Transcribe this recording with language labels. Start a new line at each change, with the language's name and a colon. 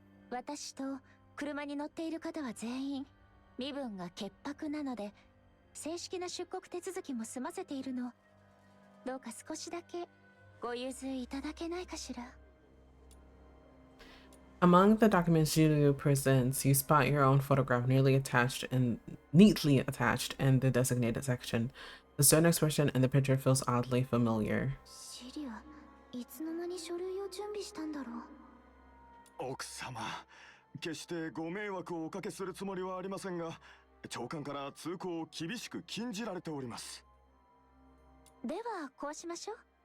Japanese: 私と車に乗っている方は全員身分が潔白なので正式な出国手続きも済ませているの。どうか少しだけご融通いただけないかしら。
English: Among the documents Julia presents, you spot your own photograph neatly attached in the designated section. The stern expression in the picture feels oddly familiar.
Japanese: シリア、いつの間に書類を準備したんだろう。奥様、決してご迷惑をおかけするつもりはありませんが、長官から通行を厳しく禁じられております。ではこうしましょう。